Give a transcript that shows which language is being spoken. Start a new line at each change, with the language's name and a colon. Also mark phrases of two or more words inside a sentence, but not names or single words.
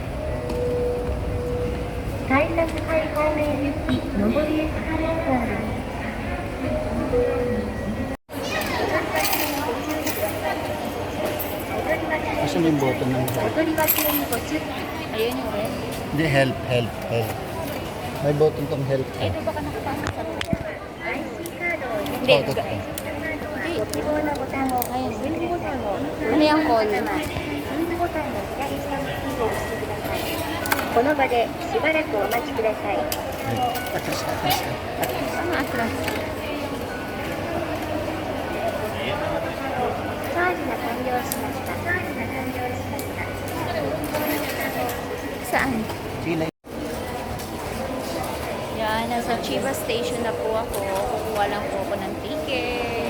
Filipino: Asan yung button ng help? Ayun yung red. Hindi, help. May button tong help. Ito baka nakapasok sa Hindi. Hindi. Ayun. Ano yung call?
Japanese: この場でしばらくお待ちください。
Filipino: Atras. Ano atras?
Japanese: チャージが完了しました。チャージが完了しました。
Filipino: Saan? Sila. Yan, nasa Chiba Station na po ako. Kukuha lang po ako ng ticket.